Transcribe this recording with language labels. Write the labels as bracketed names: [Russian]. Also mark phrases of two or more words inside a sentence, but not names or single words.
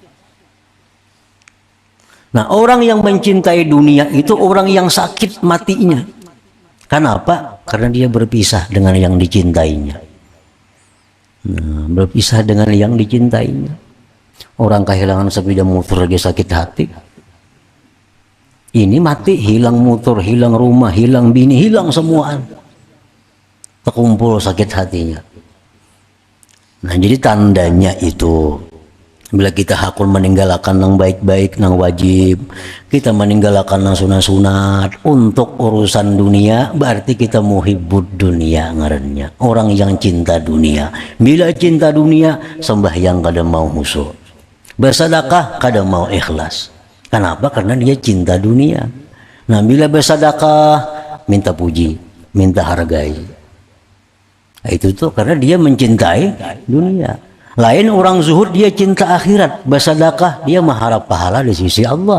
[Indonesian] Nah, orang yang mencintai dunia itu orang yang sakit matinya. Kenapa? Karena dia berpisah dengan yang dicintainya. Nah, berpisah dengan yang dicintainya. Orang kehilangan sepeda motor lagi sakit hati. Ini mati, hilang motor, hilang rumah, hilang bini, hilang semuaan. Terkumpul sakit hatinya. Nah, jadi tandanya itu bila kita hakul meninggalkan yang baik-baik, yang wajib, kita meninggalkan yang sunat-sunat untuk urusan dunia, berarti kita [Arabic] محب الدنيا [Indonesian] ngarannya. Orang yang cinta dunia. Bila cinta dunia, sembahyang kada mau khusyuk. Bersedekah kada mau ikhlas. Kenapa? Karena dia cinta dunia. Nah, bila bersedekah minta puji, minta hargai. Nah, itu tuh karena dia mencintai dunia. Lain orang zuhud dia cinta akhirat, bersedekah dia mengharap pahala di sisi Allah.